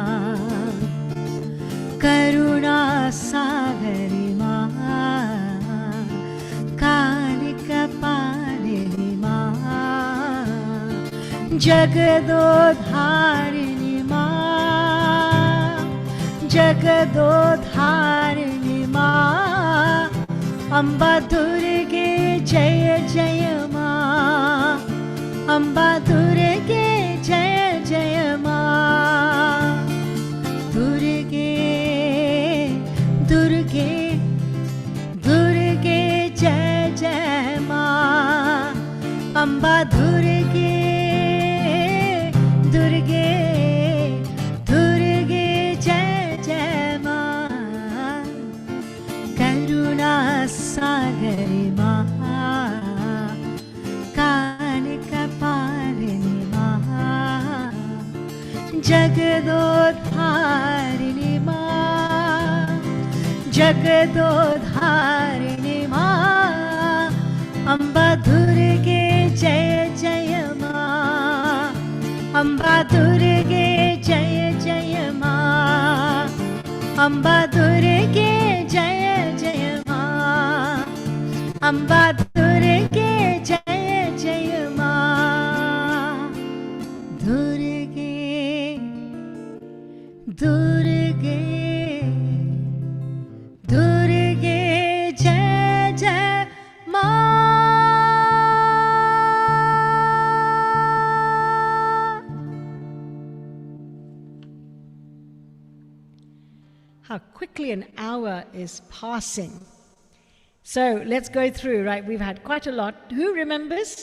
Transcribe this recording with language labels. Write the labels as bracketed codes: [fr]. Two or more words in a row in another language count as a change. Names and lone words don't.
[hi] करुणा सागरी माँ, कालिका पालिनी माँ. जगदोद्धारिणी माँ, जगदोद्धारिणी माँ. अम्बा दुर्गे जय जय माँ, अम्बा दुर्गे जय जय माँ. दुर्गे, दुर्गे, दुर्गे जय जय माँ. अम्बा दुर्गे, दुर्गे, दुर्गे जय जय माँ. करुणा सागरी माँ, कालिका पालिनी माँ. जगदोद्धारिणी माँ, जगदोद्धारिणी माँ. अम्बा दुर्गे जय जय माँ, अम्बा दुर्गे जय जय माँ. अम्बा दुर्गे जय जय माँ, अम्बा दुर्गे जय जय माँ. दुर्गे, दुर्गे, दुर्गे जय जय माँ. [en] How quickly an hour is passing. So let's go through, right? We've had quite a lot. Who remembers?